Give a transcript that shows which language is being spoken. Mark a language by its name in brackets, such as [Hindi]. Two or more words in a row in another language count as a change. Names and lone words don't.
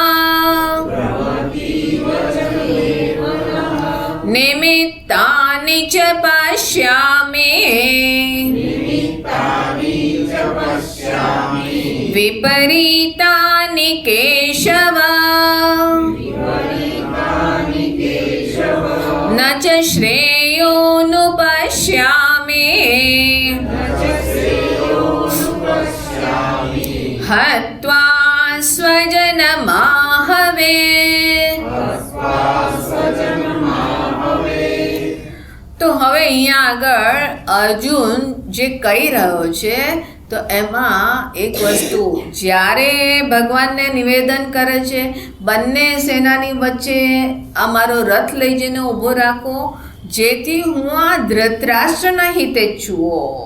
[Sanskrit] निमित्तानि च पश्यामि विपरीतानि केशव न च श्रेयोनुपश्यामि हत्वा स्वजनमाहवे। [Gujarati] તો હવે અહીંયા આગળ અર્જુન જે કહી રહ્યો છે તો એમાં એક વસ્તુ, જ્યારે ભગવાનને નિવેદન કરે છે બંને સેનાની વચ્ચે આ મારો રથ લઈ જઈને ઊભો રાખો, જેથી હું આ ધૃતરાષ્ટ્રના હિતે છું.